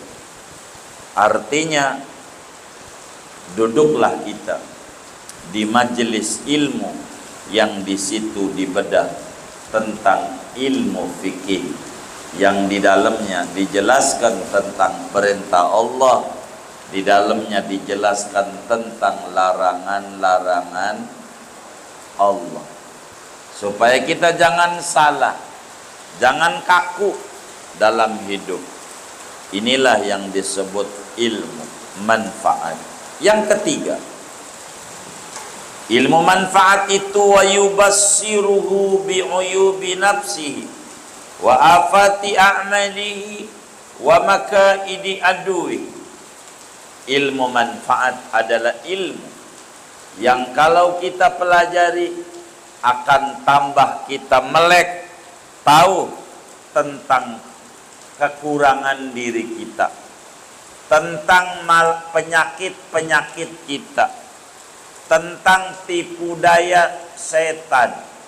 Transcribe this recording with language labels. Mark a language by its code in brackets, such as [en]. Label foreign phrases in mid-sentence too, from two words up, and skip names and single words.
[id] Artinya duduklah kita di majelis ilmu yang di situ dibedah tentang ilmu fikih, yang di dalamnya dijelaskan tentang perintah Allah, di dalamnya dijelaskan tentang larangan-larangan Allah, supaya kita jangan salah, jangan kaku dalam hidup. Inilah yang disebut ilmu manfaat. [ar] Yang ketiga, ilmu manfaat itu ويبصره بعيوب نفسه وآفات أعماله ومكائد عدو. [id] Ilmu manfaat adalah ilmu yang kalau kita pelajari akan tambah kita melek tahu tentang kekurangan diri kita, tentang penyakit-penyakit kita, tentang tipu daya setan.